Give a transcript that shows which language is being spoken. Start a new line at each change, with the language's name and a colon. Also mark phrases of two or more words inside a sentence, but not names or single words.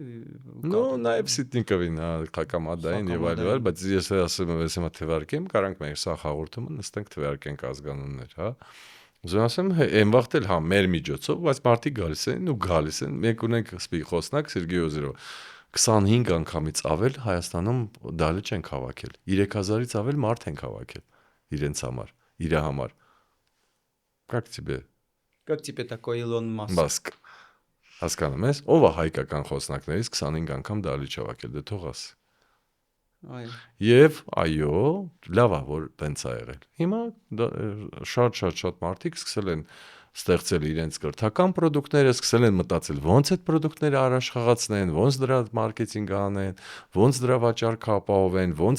Armenian: Ну, նայებ Սիտնիկովին, հա, կամադային եւ այլ, բայց ես ասեմ, ես հիմա թվարկեմ, կարանք մեր սա հաղորդումը նստենք թվարկենք ազգանուններ, հա։ Ուզում ասեմ, այն վաղտ էլ հա մեր միջոցով, բայց մարդիկ գալիս են ու գալիս են։ Մենք ունենք խոսնակ Սերգեյ Օզերով 25 անգամից ավել Հայաստանում դալի չենք հավաքել։ 3000-ից ավել մարդ ենք հավաքել իրենց համար, իր համար։
Russian: Как тебе? Как тебе такой Илон Մասկ։
Armenian: Հասկանում ես, ով է հայկական խոսնակներից 25 անգամ դալի չհավաքել, դե թող ասի։ Այո։ Եվ այո, լավ է որ տենց է եղել։ Հիմա շատ մարդիկ սկսել են ստեղծել իրենց կրթական պրոդուկտները, սկսել են մտածել ոնց այդ պրոդուկտները առաջխաղացնեն, ոնց դրա մարքեթինգ անեն, ոնց դրա վաճառքը ապահովեն, ոնց